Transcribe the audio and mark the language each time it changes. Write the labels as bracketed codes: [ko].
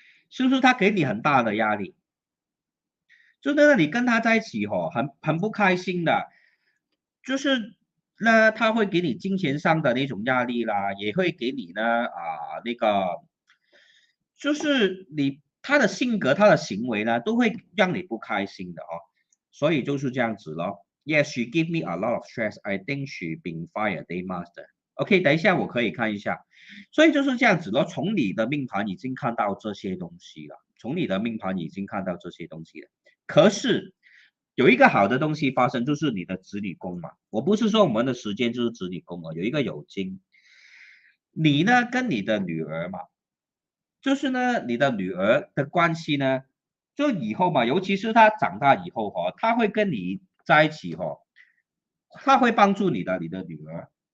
[zh] 是不是她给你很大的压力？就那个你跟他在一起很不开心的，就是那他会给你金钱上的那种压力啦，也会给你呢那个，就是他的性格他的行为呢都会让你不开心的所以就是这样子咯。 [en] Yes, she give me a lot of stress. I think she been fired day master. [zh] OK，等一下我可以看一下，所以就是这样子咯。从你的命盘已经看到这些东西了，从你的命盘已经看到这些东西了。可是有一个好的东西发生，就是你的子女宫嘛。我不是说我们的时间就是子女宫有一个有金，你呢跟你的女儿嘛，就是呢你的女儿的关系呢，就以后嘛，尤其是她长大以后她会跟你在一起她会帮助你的女儿。